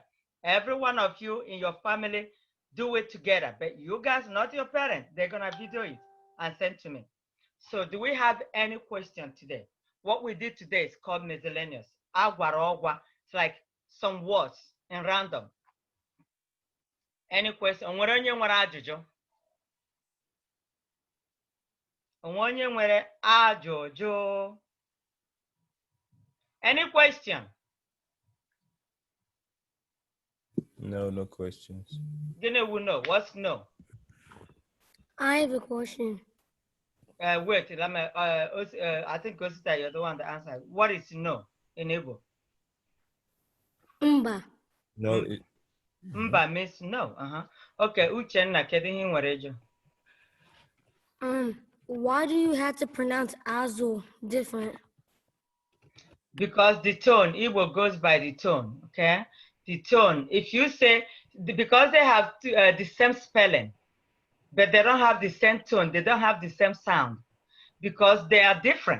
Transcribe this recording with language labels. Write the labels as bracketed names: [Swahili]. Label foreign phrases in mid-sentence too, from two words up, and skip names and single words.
[English] Every one of you in your family, do it together. But you guys, not your parents, they're going to video it and send to me. So do we have any question today? What we did today is called miscellaneous. [Igbo] Agwarogwa. [English] It's like some words in random. Any question? [Igbo] Onwere onye nwere ajụjụ? Onwere onye nwere ajụjụ? [English] Any question? No, no questions. Gini will know. What's no? I have a question. Wait, let me, I think Osita, you're the one that answered. What is no in Igbo? [Igbo] Mba. [English] No. Mba means no. [Igbo] Okay, Uchenna, kedu ihe nwere ejo? [English] Why do you have to pronounce Azu different? Because the tone, Igbo goes by the tone, okay? The tone, if you say, because they have the same spelling, but they don't have the same tone, they don't have the same sound, because they are different.